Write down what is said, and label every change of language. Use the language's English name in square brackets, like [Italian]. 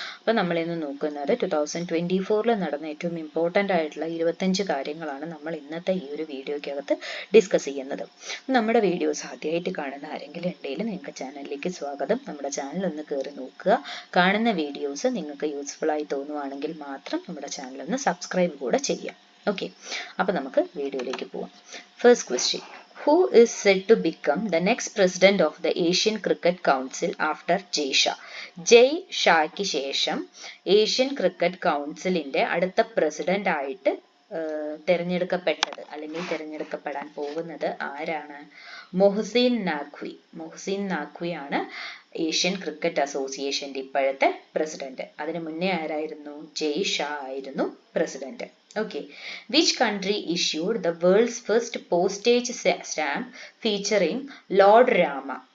[Malayalam] അപ്പം നമ്മൾ ഇന്ന് നോക്കുന്നത് 2024 നടന്ന ഏറ്റവും ഇമ്പോർട്ടൻ്റ് ആയിട്ടുള്ള 25 കാര്യങ്ങളാണ് നമ്മൾ ഇന്നത്തെ ഈ ഒരു വീഡിയോയ്ക്കകത്ത് ഡിസ്കസ് ചെയ്യുന്നത്. നമ്മുടെ വീഡിയോസ് ആദ്യമായിട്ട് കാണുന്ന ആരെങ്കിലും ഉണ്ടെങ്കിൽ നിങ്ങൾക്ക് ചാനലിലേക്ക് സ്വാഗതം. നമ്മുടെ ചാനൽ ഒന്ന് കയറി നോക്കുക. കാണുന്ന വീഡിയോസ് നിങ്ങൾക്ക് യൂസ്ഫുൾ ആയി തോന്നുവാണെങ്കിൽ മാത്രം നമ്മുടെ ചാനൽ ഒന്ന് സബ്സ്ക്രൈബ് കൂടെ ചെയ്യാം. ഓക്കെ, അപ്പം നമുക്ക് വീഡിയോയിലേക്ക് പോവാം. [English] First question: Who is said to become the next president of the Asian Cricket Council after Jay Shah? [Malayalam] ജയ് ഷായ്ക്ക് ശേഷം ഏഷ്യൻ ക്രിക്കറ്റ് കൗൺസിലിന്റെ അടുത്ത പ്രസിഡന്റ് ആയിട്ട് തിരഞ്ഞെടുക്കപ്പെട്ടത് അല്ലെങ്കിൽ തിരഞ്ഞെടുക്കപ്പെടാൻ പോകുന്നത് ആരാണ്? മൊഹ്സിൻ നാഖ്വി. മൊഹ്സിൻ നാഖ്വിയാണ് ഏഷ്യൻ ക്രിക്കറ്റ് അസോസിയേഷന്റെ ഇപ്പോഴത്തെ പ്രസിഡന്റ്. അതിനു മുന്നേ ആരായിരുന്നു? ജയ് ഷാ ആയിരുന്നു president. [English] Okay, which country issued the world's first postage stamp featuring Lord Rama?